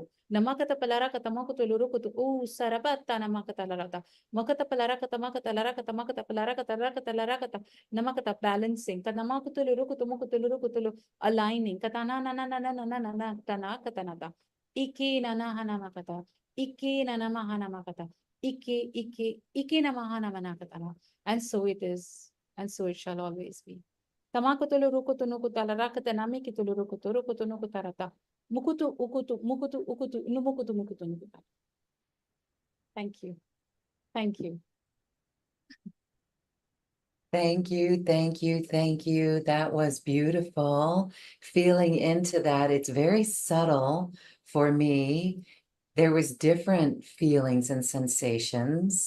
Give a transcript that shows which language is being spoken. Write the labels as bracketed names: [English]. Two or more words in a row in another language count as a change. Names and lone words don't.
[English] Namakata palaraka tamakutu lurukutu sarabata namakata larata makata palaraka tamakata larakata makata palaraka tarakata larakata namakata balancing katamakutu lurukutu mukutu lurukutu aligning katana na na na na na na na na tana katanata iki nana hana makata iki nana mahana makata iki namahana manakatana, and so it is, and so it shall always be. Tamakutulu rukutu nukutala rakata namikitulu rukutu nukutarata mukutu ukutu numukutu mukutu nukuta. Thank you. Thank you. Thank you, thank you, thank you. That was beautiful. Feeling into that, it's very subtle for me. there was different feelings and sensations.